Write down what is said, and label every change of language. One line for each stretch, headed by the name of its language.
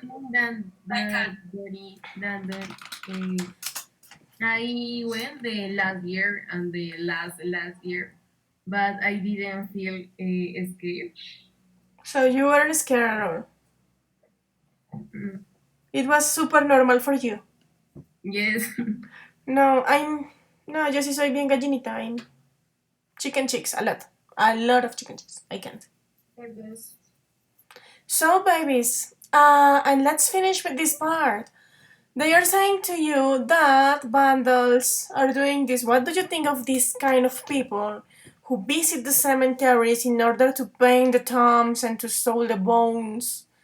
English: think I went the last year and the last year, but I didn't feel scared. so you weren't scared at all. Mm, It was super normal for you. Yes.
Spanish: No, no, yo sí soy bien gallinita.
English: I'm chicken chicks, a lot of chicken chicks. I can't. for those. So, babies, and let's finish with this part. They are saying to you that vandals are doing this. What do you think of this kind of people who visit the cemeteries in order to paint the tombs and to steal the bones?